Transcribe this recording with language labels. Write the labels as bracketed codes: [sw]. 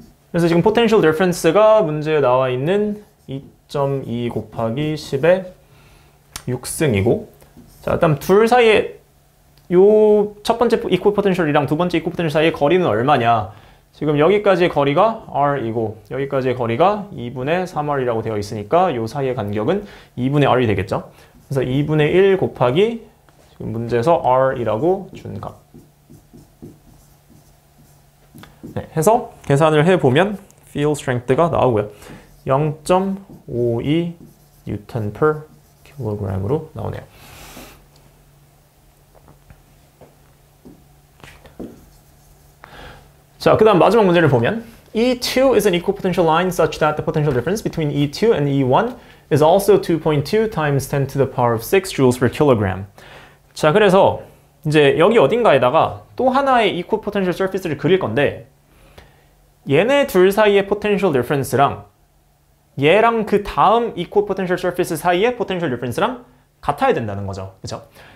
[ko] 그래서 지금 potential difference가 문제에 나와 있는 2.2 곱하기 10의 6승이고 자, 일단 둘 사이에 요 첫 번째 equal potential이랑 두 번째 equal potential 사이의 거리는 얼마냐 지금 여기까지의 거리가 r이고 여기까지의 거리가 2분의 3r이라고 되어 있으니까 요 사이의 간격은 2분의 r이 되겠죠. 그래서 2분의 1 곱하기 지금 문제에서 r이라고 준 값. 네, 해서 계산을 해보면 field strength가 나오고요. 0.52 Newton per kg으로 나오네요. 자, 그 다음 마지막 문제를 보면 [en] E2 is an equal potential line such that the potential difference between E2 and E1 is also 2.2 times 10 to the power of 6 joules per kilogram. [ko] 자, 그래서 이제 여기 어딘가에다가 또 하나의 equal potential surface를 그릴 건데 얘네 둘 사이의 potential difference랑 얘랑 그 다음 equal potential surface 사이의 potential difference랑 같아야 된다는 거죠. 그렇죠?